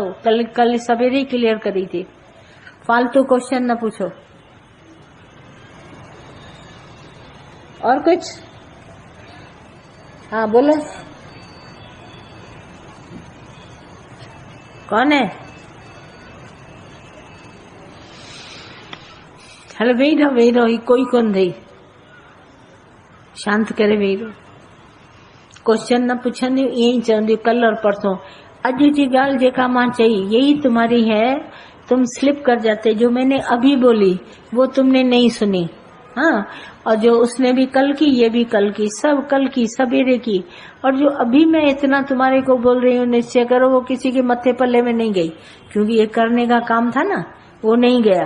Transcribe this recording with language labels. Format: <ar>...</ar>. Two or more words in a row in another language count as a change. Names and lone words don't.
<hi>कल सवेरे ही क्लियर करी थी। फालतू क्वेश्चन न पूछो। और कुछ? हाँ बोलो। कौन है?</hi> <sd>हल वेही रहो, कोई कोन थी। शांत करे वेही रहो। क्वेश्चन न पुछंदी, ईअं ई चवंदी</sd> <hi>कल और परसों।</hi> <sd>अॼु जी ॻाल्हि जेका मां चई</sd> <hi>यही तुम्हारी है, तुम स्लिप कर जाते। जो मैंने अभी बोली वो तुमने नहीं सुनी। हाँ, और जो उसने भी कल की, ये भी कल की, सब कल की, सवेरे की। और जो अभी मैं इतना तुम्हारे को बोल रही हूँ निश्चय करो, वो किसी के मत्थे पल्ले में नहीं गई, क्योंकि ये करने का काम था ना, वो नहीं गया।</hi>